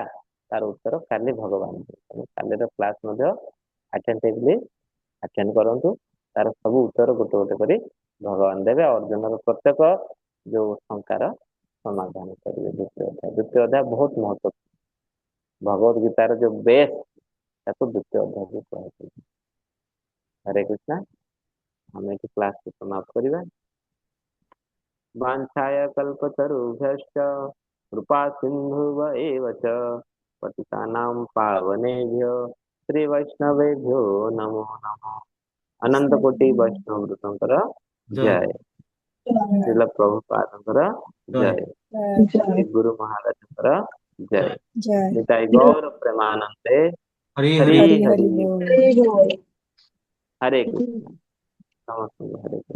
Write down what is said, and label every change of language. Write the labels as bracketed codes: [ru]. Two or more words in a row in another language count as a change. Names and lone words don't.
[or] ତାର ଉତ୍ତର କାଲି ଭଗବାନ ଦେବେ କାଲିର କ୍ଲାସ ମଧ୍ୟ [en] attentively attend [or] କରନ୍ତୁ ତାର ସବୁ ଉତ୍ତର ଗୋଟେ ଗୋଟେ କରି ଭଗବାନ ଦେବେ ଅର୍ଜୁନର ପ୍ରତ୍ୟେକ ଯୋଉ ଶଙ୍କାର ସମାଧାନ କରିବେ ଦ୍ୱିତୀୟ ଅଧ୍ୟାୟ ବହୁତ ମହତ୍ଵ ଭଗବତ ଗୀତାର ଯୋଉ ବେଶ ତାକୁ ଦ୍ୱିତୀୟ ଅଧ୍ୟାୟ କୁହାଯାଏ ହରେ କୃଷ୍ଣ ଆମେ ଏଠି କ୍ଲାସକୁ ସମାପ୍ତ କରିବା [sa] वाञ्छाय कल्पतरुभ्यश्च कृपा सिन्धुव एव च पतितानां पावनेभ्यो श्रीवैष्णवेभ्यो नमो नमः अनंत कोटि वैष्णव वृतंकर जय जय श्रील प्रभुपादंकर जय श्री गुरु महाराजंकर जय जय [bn] निताय गौर प्रेमानंदे हरे हरि हरे हरि हरि हरि बोल। [sa] हरे कृष्ण नमस्ते हरे कृष्ण